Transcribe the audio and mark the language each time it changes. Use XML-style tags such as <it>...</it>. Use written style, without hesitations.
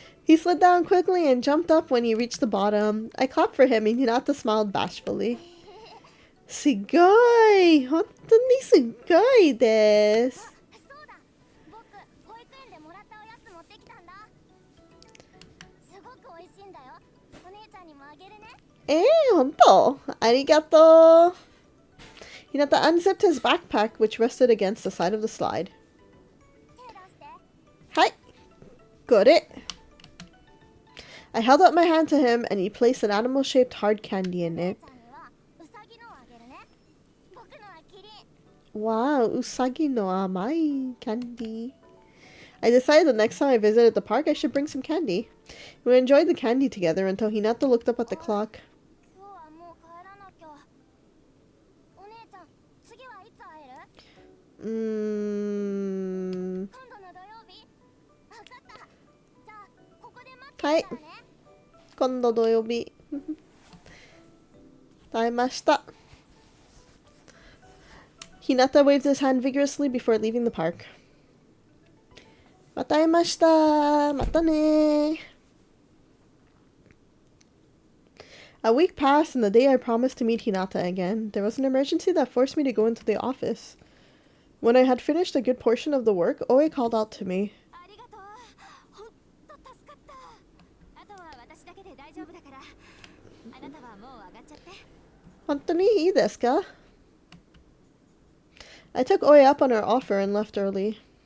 <en>He slid down quickly and jumped up when he reached the bottom. I clapped for him and Hinata smiled bashfully.</en> <ja>Sugoi! 本当にすごいです。そうだ僕保育園でもらったおやつ持ってきたんだすごく美味しいんだよお姉ちゃんにもあげるね本当?Arigato!</ja> <en>Hinata unzipped his backpack, which rested against the side of the slide.</en> <ja>手出して</ja> <en>Hi! Got it! I held out my hand to him and he placed an animal-shaped hard candy in</en> <ja>お姉</ja> <en>it.</en> <ja>ちゃんにはウサギのをあげるね僕のはキリン Wow, usagi no amai candy.</ja> <en>I decided the next time I visited the park I should bring some candy. We enjoyed the candy together until Hinata looked up at the clock.</en> <ja>今日はもう帰らなきゃお姉ちゃん次はいつ会える Mm. 今度の土曜日わかったじゃあここで待ってるからね Kondo doyobi. 会えました.</ja> <en>Hinata waved his hand vigorously before leaving the park.</en> <ja>また会えました.またね.</ja> <en>A week passed and the day I promised to meet Hinata again. There was an emergency that forced me to go into the office. When I had finished a good portion of the work, Oe called out to me.</en> <ja>ありがとうほんと助かったあとは私だけで大丈夫だからあなたはもう上がっちゃって Hontoni ii desu ka?</ja> <en>I took Oe up on her offer and left early.</en>